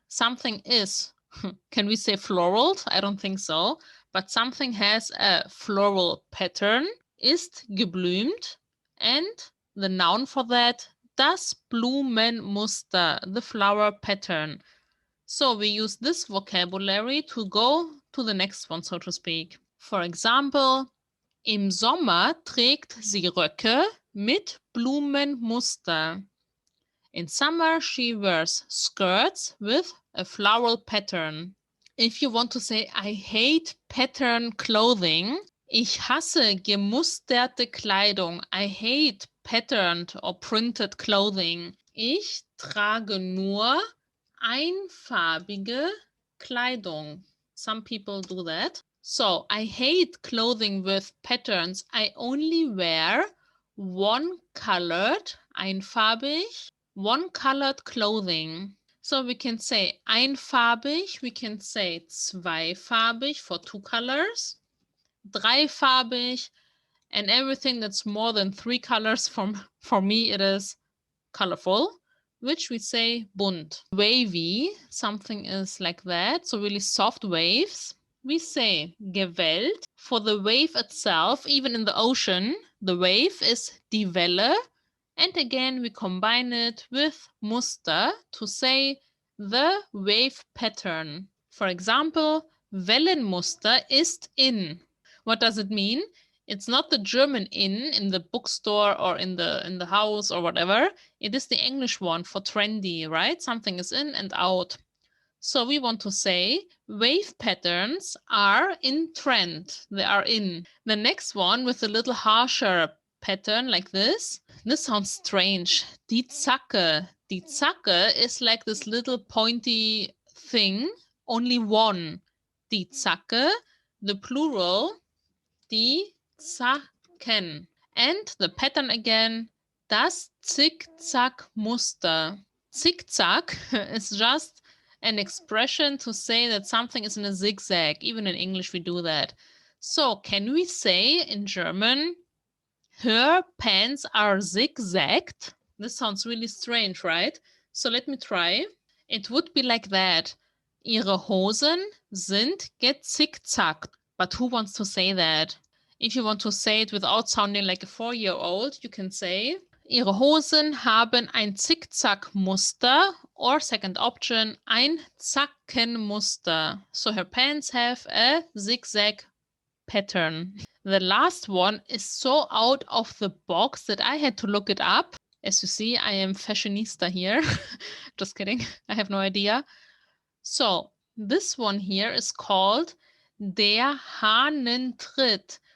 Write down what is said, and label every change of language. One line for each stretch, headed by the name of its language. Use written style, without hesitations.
English: Something is, can we say floral? I don't think so, but something has a floral pattern,
German: ist geblümt,
English: and the noun for that,
German: das Blumenmuster,
English: the flower pattern. So we use this vocabulary to go to the next one, so to speak. For example,
German: im Sommer trägt sie Röcke mit Blumenmuster.
English: In summer, she wears skirts with a floral pattern. If you want to say, I hate pattern clothing,
German: ich hasse gemusterte Kleidung.
English: I hate patterned or printed clothing.
German: Ich trage nur einfarbige Kleidung.
English: Some people do that. So, I hate clothing with patterns. I only wear one-colored, einfarbig, one-colored clothing. So we can say einfarbig, we can say zweifarbig for two colors, dreifarbig, and everything that's more than three colors, for me it is colorful, which we say bunt. Wavy, something is like that, so really soft waves. We say gewellt. For the wave itself, even in the ocean, the wave is die Welle. And again, we combine it with Muster to say the wave pattern. For example,
German: Wellenmuster ist in.
English: What does it mean? It's not the German in the bookstore or in the house or whatever. It is the English one for trendy, right? Something is in and out. So we want to say wave patterns are in trend. They are in. The next one with a little harsher pattern like this. This sounds strange. Die Zacke. Die Zacke is like this little pointy thing. Only one. Die Zacke. The plural. Die Zacken. And the pattern again.
German: Das Zickzack-Muster.
English: Zickzack is just an expression to say that something is in a zigzag. Even in English we do that. So can we say in German, her pants are zigzagged? This sounds really strange, right? So let me try. It would be like that.
German: Ihre Hosen sind gezickzackt.
English: But who wants to say that? If you want to say it without sounding like a 4-year-old, you can say,
German: Ihre Hosen haben ein Zickzackmuster,
English: or second option,
German: ein Zackenmuster.
English: So her pants have a zigzag pattern. The last one is so out of the box that I had to look it up. As you see, I am fashionista here. Just kidding. I have no idea. So this one here is called Der Hahnentritt.